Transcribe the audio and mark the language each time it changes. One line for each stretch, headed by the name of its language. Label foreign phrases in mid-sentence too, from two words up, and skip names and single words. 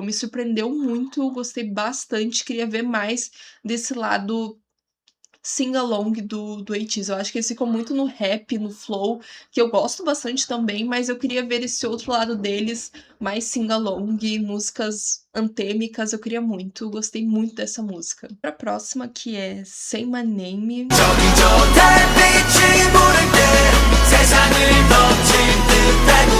Portuguese: Me surpreendeu muito, gostei bastante, queria ver mais desse lado sing-along do ATEEZ. Eu acho que eles ficam muito no rap, no flow, que eu gosto bastante também, mas eu queria ver esse outro lado deles, mais sing-along, músicas antêmicas, eu queria muito. Gostei muito dessa música. Pra próxima, que é Say My Name.
Korean: 저기 저 달빛이 부를 때 세상을 덮친 듯